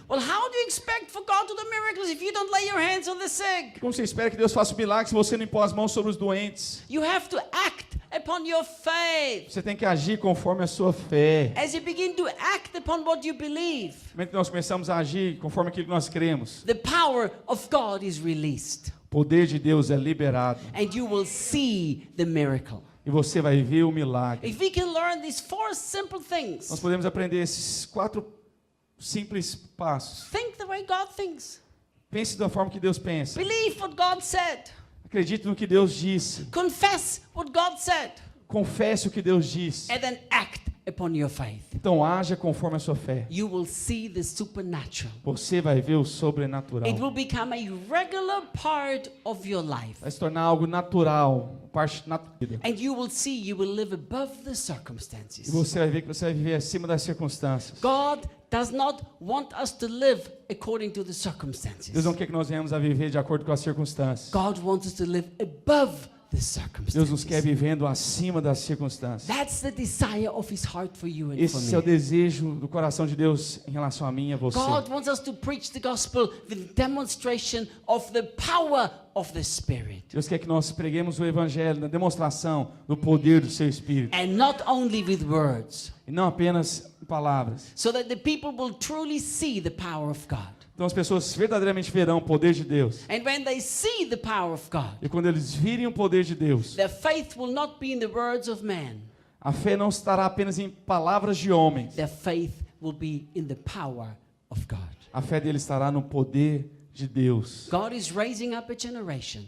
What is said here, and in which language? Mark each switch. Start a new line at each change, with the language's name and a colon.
English: Well, how do you expect for God to do miracles if you don't lay your hands on the sick?
Portuguese: Como você espera que Deus faça um milagre se você não impor as mãos sobre os doentes?
English: You have to act upon your faith.
Portuguese: Você tem que agir conforme a sua fé.
English: As you begin to act upon what you believe,
Portuguese: No momento que nós começamos a agir conforme aquilo que nós cremos,
English: the power of God is released,
Portuguese: o poder de Deus é liberado.
English: and you will see the miracle.
Portuguese: E você vai ver o milagre.
English: If we can learn these 4 simple
Portuguese: Nós
English: things,
Portuguese: podemos aprender esses 4 simples passos.
English: think the way God thinks.
Portuguese: Pense da forma que Deus pensa.
English: Believe what God said.
Portuguese: Acredite no que Deus disse.
English: Confess what God said.
Portuguese: Confesse o que Deus disse.
English: And then act upon your faith.
Portuguese: Então haja conforme a sua fé.
English: You will see the supernatural.
Portuguese: Você vai ver o sobrenatural.
English: It will become a regular part of your life.
Portuguese: Vai se tornar algo natural, parte da vida.
English: And you will see you will live above the
Portuguese: E
English: circumstances.
Portuguese: você vai ver que você vai viver acima das circunstâncias.
English: God does not want us to live according to the
Portuguese: Deus
English: circumstances.
Portuguese: não quer que nós venhamos a viver de acordo com as circunstâncias.
English: God wants us to live above the
Portuguese: Deus nos quer
English: circumstances.
Portuguese: vivendo acima das circunstâncias.
English: That's the desire of his heart for you and for
Portuguese: Esse é o
English: me.
Portuguese: desejo do coração de Deus em relação a mim e a você.
English: God wants us to preach the gospel with demonstration of the power of the Spirit.
Portuguese: Deus quer que nós preguemos o evangelho na demonstração do poder do seu Espírito.
English: And not only with words,
Portuguese: E não apenas em palavras.
English: so that the people will truly see the power of God.
Portuguese: Então as pessoas verdadeiramente verão o poder de Deus.
English: And when they see the power of God,
Portuguese: E quando eles virem o poder de Deus,
English: their faith will not be in the words of man.
Portuguese: a fé não estará apenas em palavras de homens.
English: Their faith will be in the power of God.
Portuguese: A fé dele estará no poder de Deus.
English: God is raising up a generation